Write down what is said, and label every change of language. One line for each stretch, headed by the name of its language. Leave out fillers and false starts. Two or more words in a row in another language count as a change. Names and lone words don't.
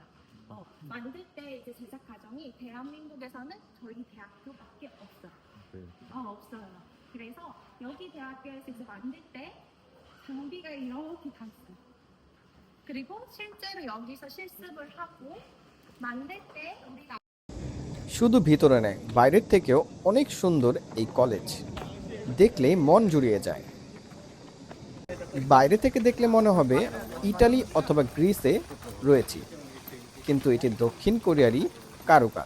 Korean: 만들 때 이제 제작 과정이 대한민국에서는 저희 대학교밖에 없어요. 없어요. 그래서 여기 대학교에서 이제 만들 때 장비가 이렇게 다 있어요. 그리고 실제로 여기서 실습을 하고 만들 때 우리가
Bangla: শুধু ভিতরে নয়, বাইরের থেকেও অনেক সুন্দর এই কলেজ। দেখলে মন জুড়িয়ে যায়। বাইরে থেকে দেখলে মনে হবে ইটালি অথবা গ্রিসে রয়েছি, কিন্তু এটি দক্ষিণ কোরিয়ারই কারুকাজ।